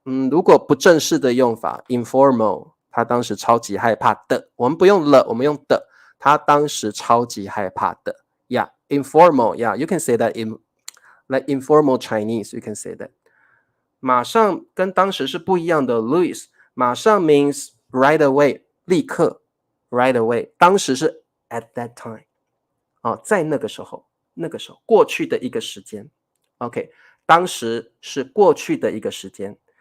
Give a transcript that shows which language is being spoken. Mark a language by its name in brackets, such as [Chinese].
[Chinese] 如果不正式的用法 informal， 他当时超级害怕的，我们不用了，我们用的，他当时超级害怕的。 [English] Yeah, informal, yeah, you can say that in like informal Chinese, you can say that. [Chinese] 马上跟当时是不一样的 Louis， 马上 [English] means right away， [Chinese] 立刻 [English] right away， [Chinese] 当时是 [English] at that time， [Chinese] 在那个时候，过去的一个时间 OK， 当时是过去的一个时间。